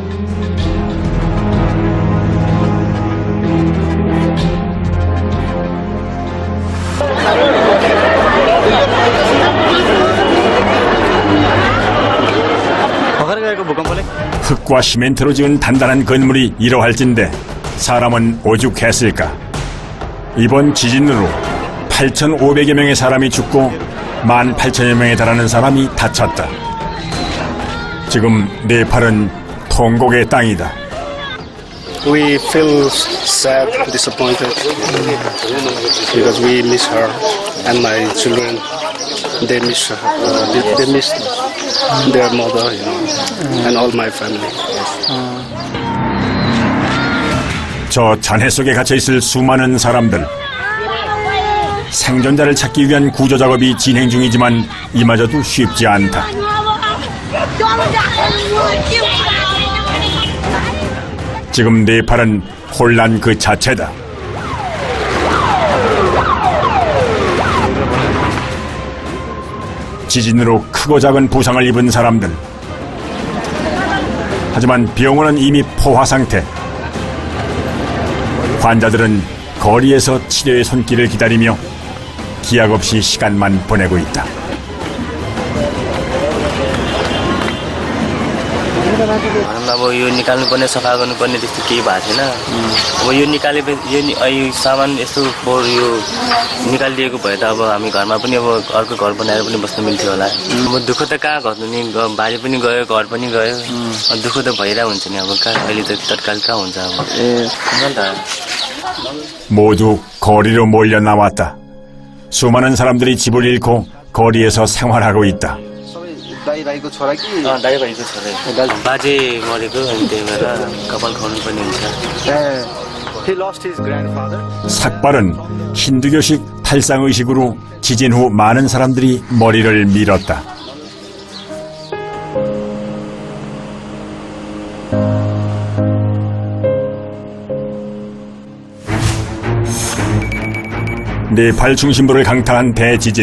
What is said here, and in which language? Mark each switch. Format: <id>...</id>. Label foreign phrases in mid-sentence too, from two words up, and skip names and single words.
<ko>흙과 시멘트로 지은 단단한 건물이 이러할진데 사람은 오죽했을까. 이번 지진으로 8,500여 명의 사람이 죽고 18,000여 명에 달하는 사람이 다쳤다. 지금 네팔은 통곡의 땅이다.</ko> <en>We feel sad, disappointed because we miss her and my children. They miss her. They miss their mother, and all my family.</en> <ko>저 잔해 속에 갇혀 있을 수많은 사람들. 생존자를 찾기 위한 구조 작업이 진행 중이지만 이마저도 쉽지 않다. 지금 네팔은 혼란 그 자체다. 지진으로 크고 작은 부상을 입은 사람들. 하지만 병원은 이미 포화 상태. 환자들은 거리에서 치료의 손길을 기다리며 기약 없이 시간만 보내고 있다.</ko> <ne>अब यो निकाल्नुपर्ने सफा गर्नुपर्ने त्यस्तो केही भएको छैन। अब यो निकालेपछि यो सामान यस्तो यो निकालिदिएको भए त अब हामी घरमा पनि अब अर्को घर बनाएर पनि बस्न मिल्थ्यो होला। अब दुःख त कहाँ घट्नु नि, बारी पनि गयो, घर पनि गयो। दुःख त भइरहेको हुन्छ नि। अब कहाँ अहिले त तत्काल कहाँ हुन्छ अब।</ne> <ko>모두 거리로 몰려 나왔다. 수많은 사람들이 집을 잃고 거리에서 생활하고 있다.</ko> <ne>दाइभाइको छोरा बाजे मरेको अनि त्यही भएर कपाल खाउनुपर्ने हुन्छ।</ne> <ko>삭발은 힌두교식 탈상의식으로 지진 후 많은 사람들이 머리를 밀었다. 네팔 중심부를 강타한 대지진.</ko>